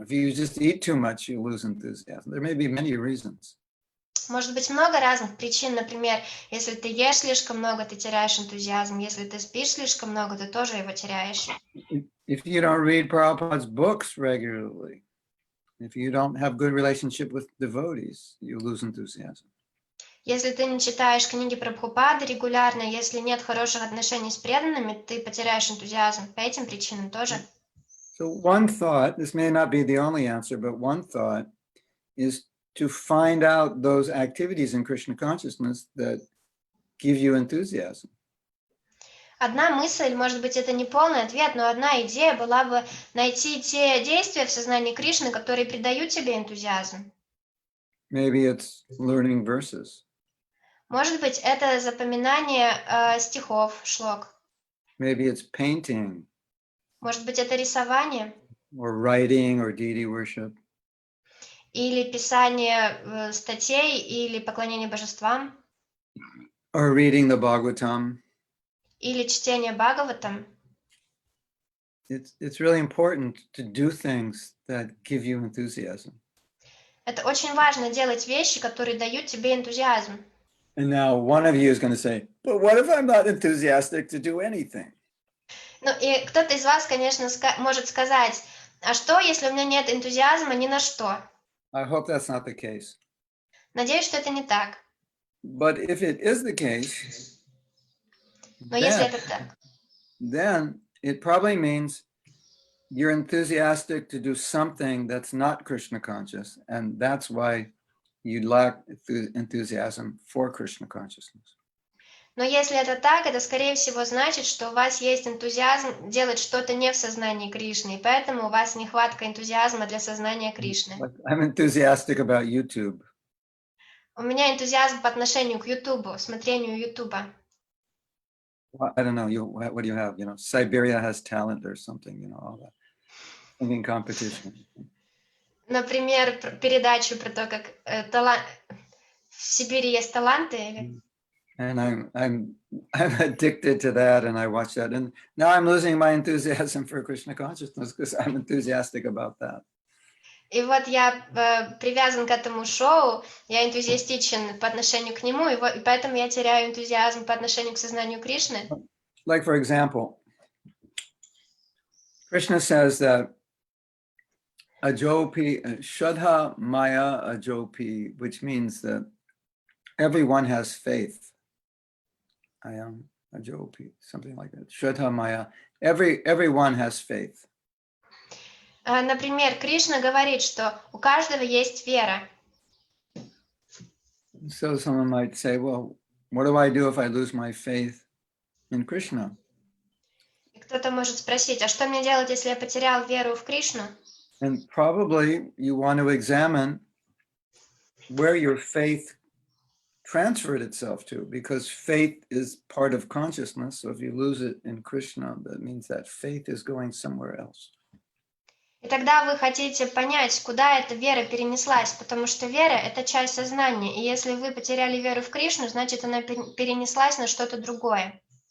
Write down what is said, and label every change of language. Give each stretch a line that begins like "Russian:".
English: If you just eat too much, you'll lose enthusiasm. There may be many reasons.
Russian: Может быть много разных причин. Например, если ты ешь слишком много, ты теряешь энтузиазм. Если ты спишь слишком много, ты тоже его теряешь.
English: If you don't read Prabhupada's books regularly, if you don't have good relationship with devotees, you lose enthusiasm.
Russian: Если ты не читаешь книги Прабхупады регулярно, если нет хороших отношений с преданными, ты потеряешь энтузиазм. По этим причинам тоже.
English: So one thought, this may not be the only answer, but one thought is to find out those activities in Krishna consciousness that give you enthusiasm.
Russian: Одна мысль, может быть, это не полный ответ, но одна идея была бы найти те действия в сознании Кришны, которые придают тебе энтузиазм.
English: Maybe it's learning verses.
Russian: Может быть, это запоминание стихов, шлок.
English: Maybe it's painting.
Russian: Может быть, это рисование.
English: Or writing or deity worship.
Russian: Или писание статей, или поклонение божествам.
English: Or reading the Bhagavatam.
Russian: Или чтение Бхагаватам.
English: It's really important to do things that give you enthusiasm.
Russian: Это очень важно делать вещи, которые дают тебе энтузиазм.
English: And now one of you is going to say, but what if I'm not enthusiastic to do anything?
Russian: Ну и кто-то из вас, конечно, может сказать, а что, если у меня нет энтузиазма ни на что?
English: I hope that's not the case.
Russian: Надеюсь, что это не так.
English: But if it is the case,
Russian: Но если это так,
English: then it probably means you're enthusiastic to do something that's not Krishna conscious, and that's why you lack enthusiasm for Krishna consciousness.
Russian: но если это так, это скорее всего значит, что у вас есть энтузиазм делать что-то не в сознании Кришны, и поэтому у вас нехватка энтузиазма для сознания Кришны.
English: I'm enthusiastic about YouTube.
Russian: У меня энтузиазм по отношению к Ютубу, смотрению Ютуба.
English: I don't know, what do you have? Siberia has talent or something, all that. Singing competition.
Russian: Например, передачу про то, как в Сибири есть таланты. Или...
English: And I'm addicted to that, and I watch that, and now I'm losing my enthusiasm for Krishna consciousness because I'm enthusiastic about that.
Russian: И вот я привязан к этому шоу, я энтузиастичен по отношению к нему, и поэтому я теряю энтузиазм по отношению к сознанию Кришны.
English: Like, for example, Krishna says that ajopi, shraddha maya ajopi, which means that everyone has faith. I am ajopi, something like that. Shraddha maya, everyone has faith.
Russian: Например, Кришна говорит, что у каждого есть вера.
English: So someone might say, well, what do I do if I lose my faith in Krishna?
Russian: И кто-то может спросить, а что мне делать, если я потерял веру в Кришну?
English: And probably you want to examine where your faith transferred itself to, because faith is part of consciousness. So if you lose it in Krishna, that means that faith is going somewhere else.
Russian: И тогда вы хотите понять, куда эта вера перенеслась, потому что вера – это часть сознания, и если вы потеряли веру в Кришну, значит, она перенеслась на что-то другое.